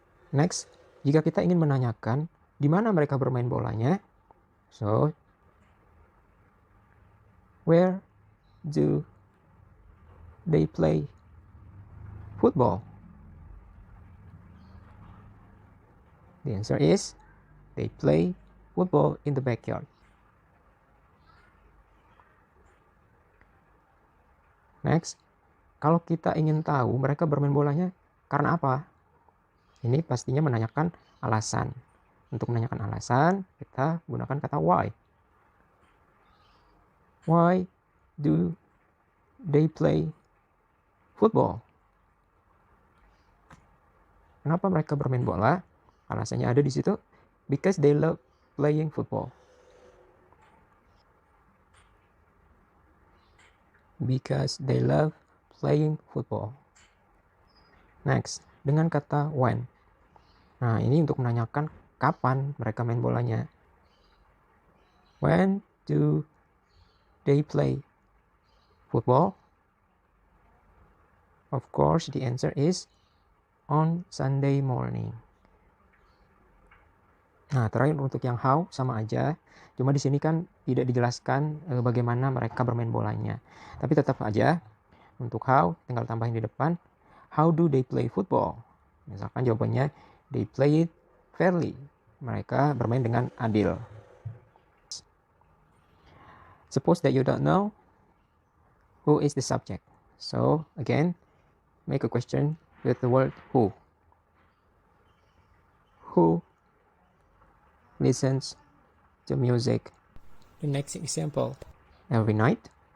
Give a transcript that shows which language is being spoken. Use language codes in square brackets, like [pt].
[id] Next, jika kita ingin menanyakan di mana mereka bermain bolanya, [en] so where do they play football? The answer is they play football in the backyard. [id] Next, kalau kita ingin tahu mereka bermain bolanya karena apa? Ini pastinya menanyakan alasan. Untuk menanyakan alasan, kita gunakan kata why. [en] Why do they play football? [id] Kenapa mereka bermain bola? Alasannya ada di situ. [en] Because they love playing football? Because they love playing football. [id] Next, dengan kata when. Nah, ini untuk menanyakan kapan mereka main bolanya. [en] When do they play football? Of course, the answer is on Sunday morning. [id] Nah, terakhir untuk yang how sama aja. Cuma di sini kan tidak dijelaskan bagaimana mereka bermain bolanya. Tapi tetap aja untuk how tinggal tambahin di depan. [en] How do they play football? [id] Misalkan jawabannya [en] they play it fairly. [id] Mereka bermain dengan adil. [en] Suppose that you don't know who is the subject. So again, make a question with the word who. Who listens to music? The next example. Every night.